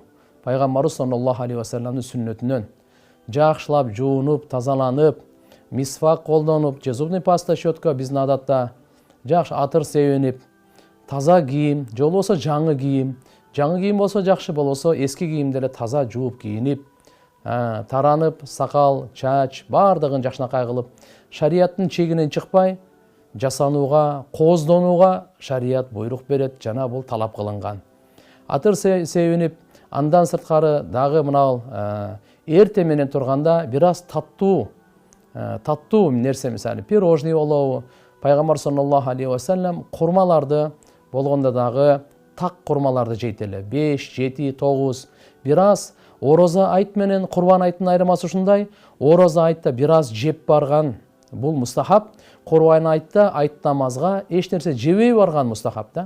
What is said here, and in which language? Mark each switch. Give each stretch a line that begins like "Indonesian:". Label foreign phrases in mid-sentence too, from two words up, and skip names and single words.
Kyrgyz: Пайгамбарыбыз
Arabic: صلى الله عليه وسلم
Kyrgyz: сүннөтүнөн жакшылап жуунуп, тазаланып, мисвак колдонуп,
Russian: зубный паста,
Kyrgyz: щетка биздин адатта, жакшы атыр себенип, таза кийим, же болбосо жаңы кийим, жаңы кийим болсо жакшы, болбосо эски кийимди эле таза жууп кийинип, таранып, сакал, чач баардыгын жакшынакай кылып, шарияттын чегинен чыкпай жасанууга, кооздонууга шарият буйрук берет, жана бул талап кылынган. Атыр себенип, андан сырткары дагы мына эрте менен турганда бир аз таттуу нерсе, мисалы пирожный болобу, Пайгамбар
Arabic: صلى الله عليه وسلم
Kyrgyz: курмаларды болгондо дагы так курмаларды жейт эле. 5, 7, 9. Бир аз орозо айт менен Курбан айттын айырмасы ушундай. Орозо айтта бир аз жеп барган бул мустахаб, Курбан айтта айт намазга эч нерсе жебей барган мустахаб да.